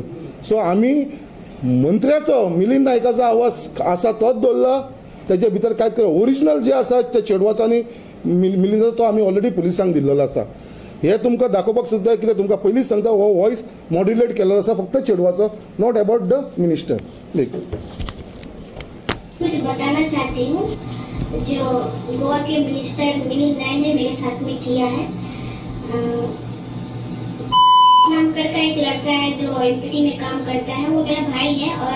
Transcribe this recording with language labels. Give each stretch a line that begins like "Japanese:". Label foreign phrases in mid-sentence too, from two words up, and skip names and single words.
Konkani: सो आमी मंत्र्याचो मिलिंद नायकाचो आवाज आसा तोच दवरला. तेजे भितर कांयच केलो ओरिजिनल जे आसा ते चेडवाचो आनी मिलिंदाचो तो आमी ऑलरेडी पुलिसांक दिल्लो आसा. हे तुमकां दाखोवपाक सुद्दां कितें तुमकां पयलींच सांगता हो
English: voice modulate
Konkani: केल्लो आसा फक्त चेडवाचो,
English: not about the minister.
Hindi: कुछ बताना चाहती हूँ जो गोवा के मिनिस्टर मिलिंद नायक ने मेरे साथ में किया है. नाम शंकर का एक लड़का है जो एनपीटी में काम करता है, वो मेरा भाई है।